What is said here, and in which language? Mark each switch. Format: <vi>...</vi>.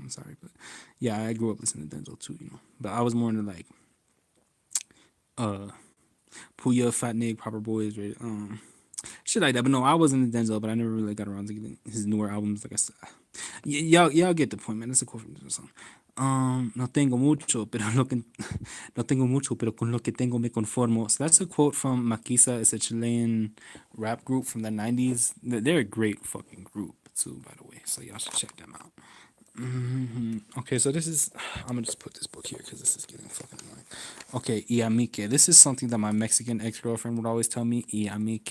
<en>I'm sorry, but yeah, I grew up listening to Denzel too, you know. But I was more into like uh Puya, Fat Nig, Proper Boys, right? Shit like that. But no, I wasn't into Denzel, but I never really got around to getting his newer albums. Like I said, y'all get the point, man. That's a quote from the song.</en> <es>No tengo mucho, pero no tengo mucho, pero con lo que tengo me conformo.</es> <en>So that's a quote from Maquisa. It's a Chilean rap group from the '90s. They're a great fucking group too, by the way. So y'all should check them out. Okay, so this is. I'm gonna just put this book here because this is getting fucking annoying. Okay, y amique. This is something that my Mexican ex girlfriend would always tell me. Y amique.</en>